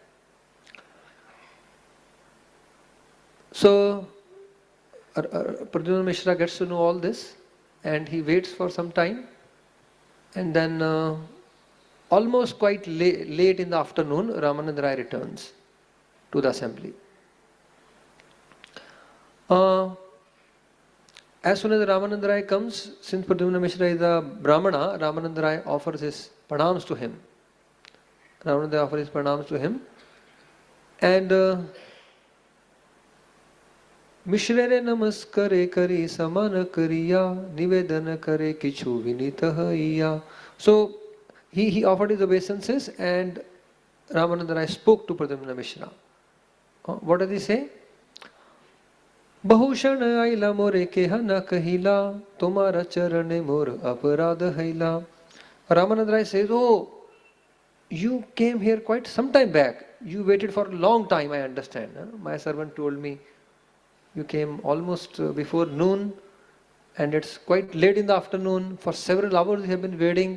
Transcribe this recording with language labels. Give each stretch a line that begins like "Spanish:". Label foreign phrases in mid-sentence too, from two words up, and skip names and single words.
English: So Pradyumna Mishra gets to know all this, and he waits for some time, and then almost quite late in the afternoon, Ramananda Rai returns to the assembly. As soon as Ramananda Rai comes, since Pradyumna Mishra is a Brahmana, Ramananda Rai offers his pranams to him. Ramananda Rai offers his pranams to him, and
Bangla: মিশ্রেরে নমস্করে করি সম্মান করিয়া নিবেদন করে কিছু বিনীত হইয়া.
English: So he offered his obeisances, and Ramananda Rai spoke to Pradyumna Mishra. What does he say?
Bangla: বহুক্ষণ আইলা মোরে কেহ না কহিলা তোমার চরণ মোর অপরাধ হইলা.
English: Ramananda Rai says, oh, you came here quite some time back. You waited for a long time, I understand. My servant told me you came almost before noon, and it's quite late in the afternoon. For several hours you have been waiting.